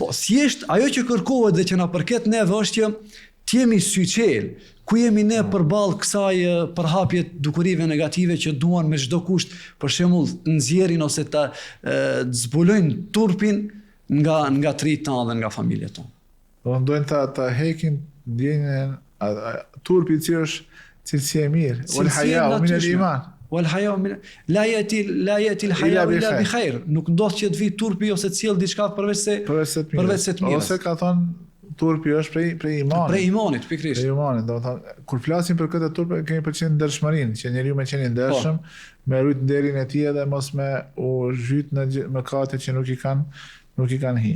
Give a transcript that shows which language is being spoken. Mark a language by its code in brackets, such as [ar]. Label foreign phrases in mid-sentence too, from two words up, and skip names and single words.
[sq] Po, thjesht ajo që kërkohet dhe që na përket neve është që të jemi syçel, ku jemi ne përballë kësaj përhapje dukurive negative që duan me çdo kusht, për shembull, nxjerrin ose ta zbulojnë turpin nga trit tanë dhe nga familjet tonë. Do ndojnë ta hekin ndjenjen turpi që është cilësia e mirë. [ar] والحياء من الإيمان. والحياء من لا يأتي الحياء إلا بخير. [sq] Nuk ndodh që të vi turpi ose të sjell diçka përveç se të mirës. Ose ka thonë turpi është prej imanit. Prej imanit, pikërisht. Prej imanit, do të thonë kur flasim për këtë turp kemi përqen ndershmërinë, që njeriu me qenë i ndershëm, me rrit nderin e tij dhe mos me u zhyt në mëkate që nuk i kanë hi.